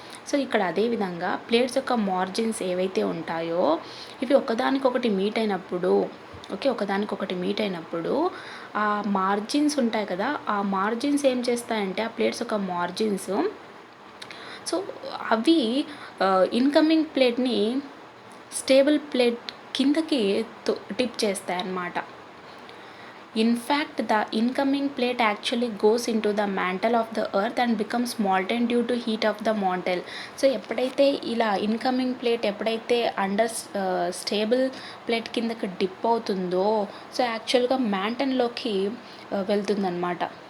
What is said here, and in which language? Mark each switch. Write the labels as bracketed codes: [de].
[te] So ఇక్కడ అదేవిధంగా plates యొక్క మార్జిన్స్ ఏవైతే ఉంటాయో ఇవి ఒకదానికొకటి మీట్ అయినప్పుడు ఒకదానికొకటి మీట్ అయినప్పుడు ఆ మార్జిన్స్ ఉంటాయి కదా, ఆ మార్జిన్స్ ఏం చేస్తాయంటే ఆ ప్లేట్స్ యొక్క మార్జిన్స్ సో అవి ఇన్కమింగ్ ప్లేట్ని స్టేబుల్ ప్లేట్ కిందకి టిప్ చేస్తాయి అన్నమాట. [en] In fact, the incoming plate actually goes into the mantle of the earth and becomes molten due to heat of the mantle. [te] So ఎప్పుడైతే ఇలా ఇన్కమింగ్ ప్లేట్ ఎప్పుడైతే under stable plate కిందకి dip అవుతుందో so యాక్చువల్గా మ్యాంటన్లోకి వెళ్తుందన్నమాట.